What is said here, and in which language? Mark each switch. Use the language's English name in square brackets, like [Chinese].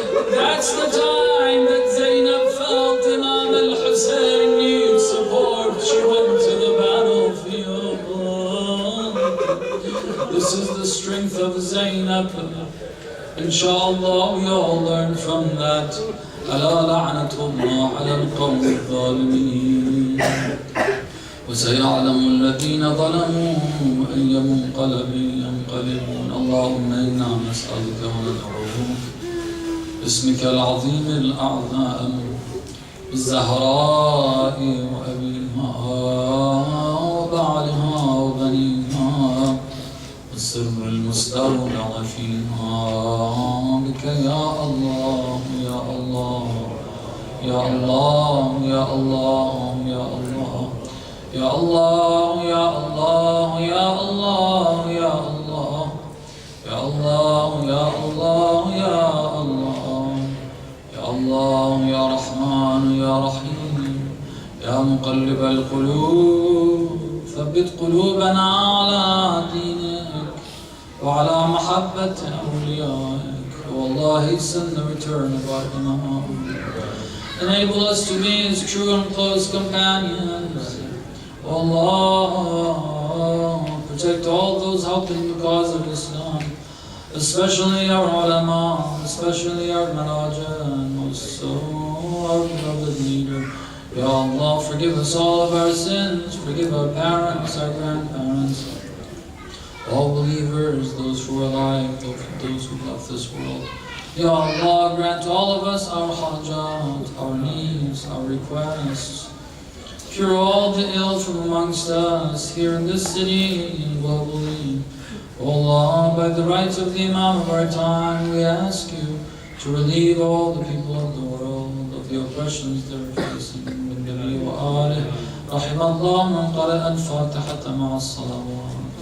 [English] That's the time that Zainab felt Imam al-Hussein needs support. She went to the battlefield. This is the strength of Zainab. Inshallah, we all learn from that. [Arabic] ألا لعنة الله على القوم الظالمين وسيعلم الذين ظلموا أي منقلب ينقلبون. اللهم إنا نسألك وندعوك باسمك العظيم الأعظم بالزهراء وأبيها وبعلها وبنيها السر المستودع فيها بك يا الله يا الله يا الله يا الله يا الله يا الله يا الله يا الله يا الله يا الله يا الله يا الله يا الله يا رحمن يا رحيم يا مقلب القلوب ثبت قلوبنا على دينك وعلى محبة أوليائك. [English] والله send the return of our Imam. Enable us to be His true and close companions. Allah, protect all those helping the cause of Islam, especially our ulama, especially our manaja, and most so our beloved leader. Ya Allah, forgive us all of our sins, forgive our parents, our grandparents, all believers, those who are alive, those who left this world. Ya Allah, grant all of us our hajat, our needs, our requests. Cure all the ill from amongst us, here in this city and globally. O Allah, by the rights of the Imam of our time, we ask you to relieve all the people of the world of the oppressions they're facing. [Arabic] بالنبي وآله رحم الله من قرأ الفاتحة مع الصلوات.